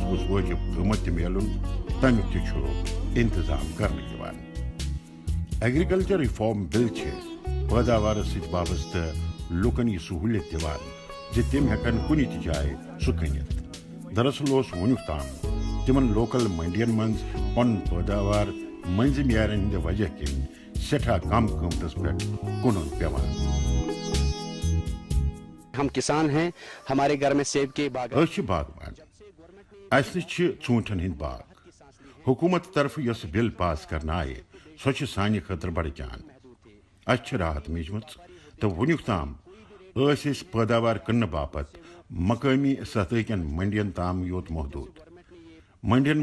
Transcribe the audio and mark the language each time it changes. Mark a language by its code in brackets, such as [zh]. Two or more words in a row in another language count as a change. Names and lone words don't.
[ks] گوٚژھ وٲجِب قۭمتھ تہِ میلُن تمیُک تہِ چھُ انتظام کرنہٕ یِوان [en] agriculture reform bill [ks] چھِ پٲداوارس سۭتۍ وابستہٕ لُکن یہِ سہوٗلیت دِوان زِ تِم ہٮ۪کن کُنہِ تہِ جایہِ سُہ کٕنِتھ دراصل اوس وُنیُک تام تِمن لوکل منڈین منٛز پنُن پٲداوار مٔنٛزِم یارٮ۪ن ہٕنٛدِ وجہ کِنۍ سٮ۪ٹھاہ کم قۭمتس پٮ۪ٹھ کٕنُن پیوان [ur] ہم کسان ہیں ہمارے گھر میں سیب کے باغ [ks] أسۍ چھِ باغوان اسہِ نِش چھِ ژوٗنٛٹھٮ۪ن ہٕنٛدۍ باغ حکوٗمت طرفہٕ یۄس بل پاس کرنہٕ آیہِ سۄ چھِ سانہِ خٲطرٕ بڑٕ جان اسہِ چھِ راحت میجمٕژ تہٕ وُنیُک تام ٲسۍ أسۍ پٲداوار کٕننہٕ باپتھ مقٲمی سطح کٮ۪ن منڈین تام یوت محدوٗد منڈین